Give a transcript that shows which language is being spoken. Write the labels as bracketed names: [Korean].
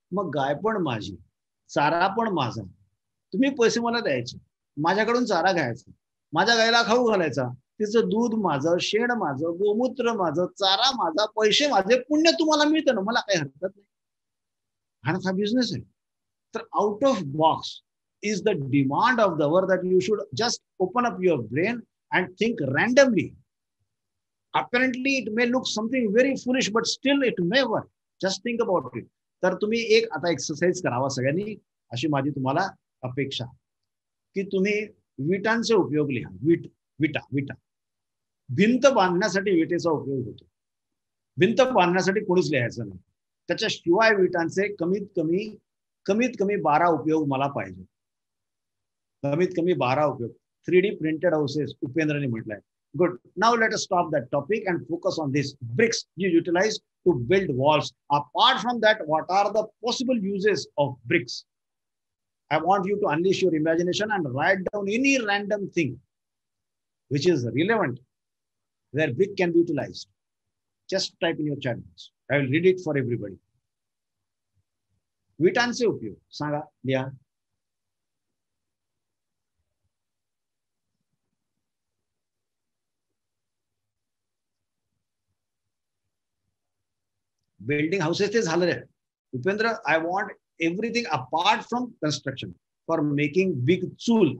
[Marathi] मग गाय पण माझी, चारा पण माझा, तुम्ही पैसे मला द्यायचे, माझ्याकडून चारा घ्यायचा, माझ्या गायला खाऊ घालायचा, तिचं दूध माझं, शेण माझं, गोमूत्र माझं, चारा माझा, पैसे माझे, पुण्य तुम्हाला मिळतं ना, मला काही हरकत नाही. हा बिझनेस आहे. [English] तर out of box is the demand of the hour, that you should just open up your brain and think randomly. Apparently it may look something very foolish, but still it may work. Just think about it. [Marathi] तर तुम्ही एक आता exercise करावा सगळ्यांनी, अशी माझी तुम्हाला अपेक्षा, की तुम्ही विटांचे उपयोग लिहा. विटा भिंत बांधण्यासाठी विटेचा उपयोग होतो. भिंत बांधण्यासाठी कोणीच लिहायचं नाही. त्याच्याशिवाय विटांचे कमीत कमी 12 उपयोग मला पाहिजे. कमीत कमी 12 उपयोग. 3D प्रिंटेड हाऊसेस उपेंद्रने म्हटलंय. [English] Good. Now let us stop that topic and focus on this. Bricks you utilize to build walls. Apart from that, what are the possible uses of bricks? I want you to unleash your imagination and write down any random thing which is relevant where brick can be utilized. Just type in your chat box. I will read it for everybody. [Marathi] विटांचे उपयोग सांगा, लिहा. [English] building houses [Marathi] ते झालं रे [English] Upendra. I want everything apart from construction for making big चूल.